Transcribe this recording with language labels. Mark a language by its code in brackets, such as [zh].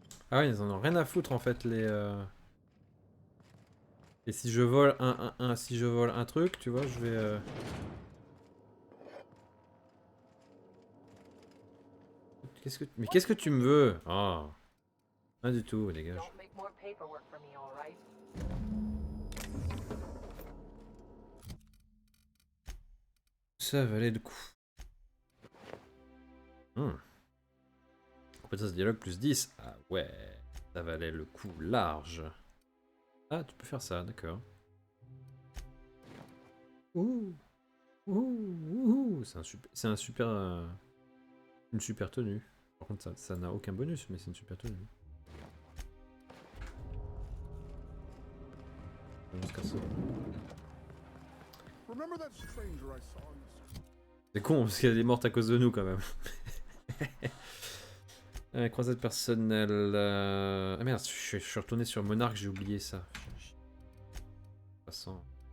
[fr] Ah ouais, ils en ont rien à foutre en fait les... Et si je vole si je vole un truc, tu vois, je vais... Mais qu'est-ce que tu me veux? Ah, rien du tout, dégage. [en] Don't make more paperwork for me, all right? [fr] Ça valait le coup. Compétence dialogue plus 10. Ah ouais, ça valait le coup large. Ah, tu peux faire ça, d'accord. Ouh, ouh. C'est un super, une super tenue. Par contre, ça n'a aucun bonus, mais c'est une super tenue. Jusqu'à ça. [en] Remember that stranger I saw in the... [fr] C'est con parce qu'elle est morte à cause de nous quand même. Croisade personnelle. Ah merde, je suis retourné sur Monarque, j'ai oublié ça. Passant.